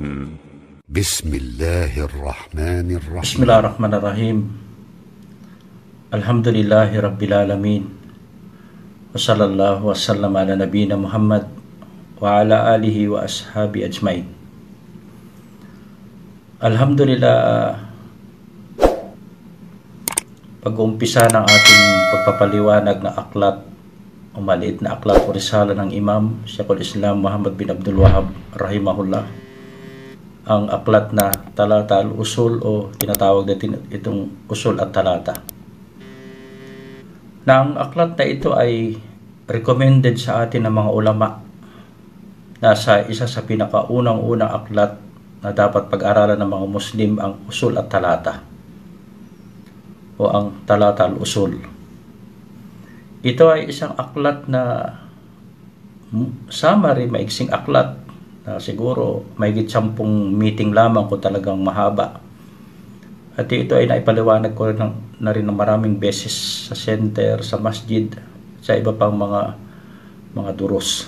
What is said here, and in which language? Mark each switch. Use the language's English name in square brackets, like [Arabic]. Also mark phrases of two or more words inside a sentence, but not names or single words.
[Arabic] بسم الله الرحمن الرحيم. بسم الله الرحمن الرحيم. الحمد لله رب العالمين. وصلى الله وسلم على نبينا محمد وعلى آله وأصحابه أجمعين. Alhamdulillah, [Filipino] pag-uumpisa ng ating pagpapaliwanag na aklat o maliit na aklat o risala ng Imam Sheikhul Islam Muhammad bin Abdul Wahhab rahimahullah, ang aklat na Talata al-Usul o tinatawag natin itong Usul at Talata. Na ang aklat na ito ay recommended sa atin ng mga ulama. Nasa isa sa pinakaunang-unang aklat na dapat pag-aralan ng mga Muslim ang Usul at Talata o ang Talata al-Usul. Ito ay isang aklat na summary, maiksing aklat na siguro mahigit 10 meeting lamang kung talagang mahaba. At ito ay naipaliwanag ko na rin ng maraming beses sa center, sa masjid, sa iba pang mga duros.